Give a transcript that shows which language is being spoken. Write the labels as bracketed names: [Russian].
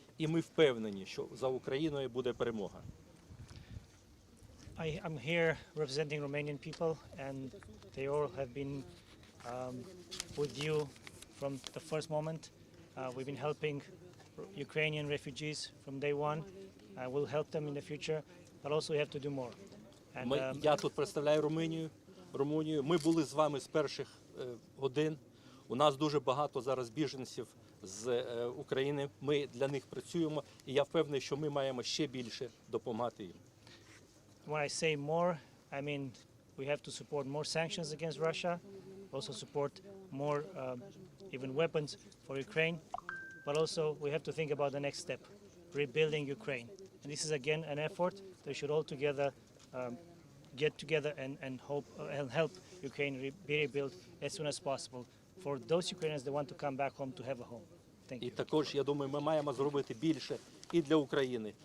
[Ukrainian] І ми впевнені, що за Україною буде перемога. [English] I'm here representing Romanian people, and they all have been with you from the first moment. We've been helping Ukrainian refugees from day one. We'll help them in the future, but also we have to do more. [Ukrainian] Я тут представляю Румунію. Ми були з вами з перших годин. У нас дуже багато зараз біженців з України. Ми для них працюємо, і я впевнений, що ми маємо ще більше допомагати їм. [English] When I say more, I mean we have to support more sanctions against Russia, also support more even weapons for Ukraine, but also we have to think about the next step, rebuilding Ukraine. And this is again an effort that we should all together get together and hope and help Ukraine be rebuilt as soon as possible for those Ukrainians that want to come back home to have a home. Thank [Ukrainian] І [English] you. [Ukrainian] також, я думаю, ми маємо зробити більше і для України.